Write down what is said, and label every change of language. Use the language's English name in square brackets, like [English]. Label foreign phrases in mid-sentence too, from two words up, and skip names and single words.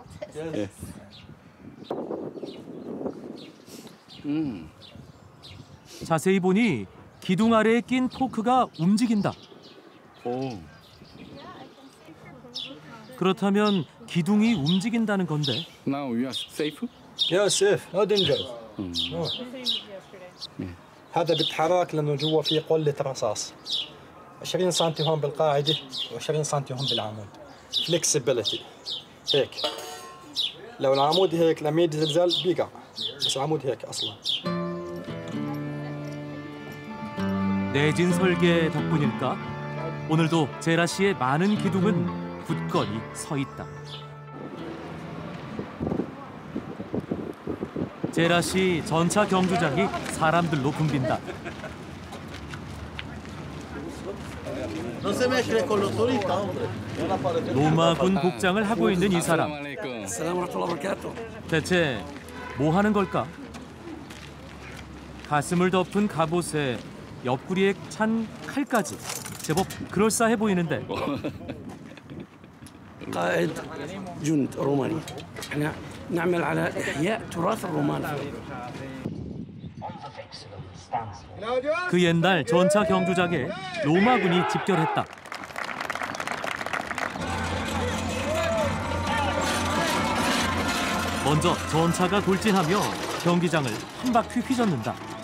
[Korean] 자세히 보니 기둥 아래에 낀 포크가 움직인다. 그렇다면 기둥이 움직인다는 건데. [English] Now we are safe? [Arabic] يا سيف لا دنجر هذا بيتحرك لانه جوا في قلة رصاص 20 سم هون بالقاعدة و20 سم هون بالعمود فليكسبيليتي هيك لو العمود هيك لما يجي زلزال بيقع بس العمود هيك اصلا [Korean] 내진 설계 덕분일까? 오늘도 제라시의 많은 기둥은 굳건히 서 있다. 제라시 전차 경주장이 사람들로 붐빈다. 로마군 복장을 하고 있는 이 사람. 대체 뭐 하는 걸까? 가슴을 덮은 갑옷에 옆구리에 찬 칼까지 제법 그럴싸해 보이는데. [Arabic] قائد جند روماني احنا نعمل على احياء تراث الرومان [Korean] 그 옛날 전차 경주장에 로마군이 집결했다. 먼저 전차가 돌진하며 경기장을 한 바퀴 휘젓는다.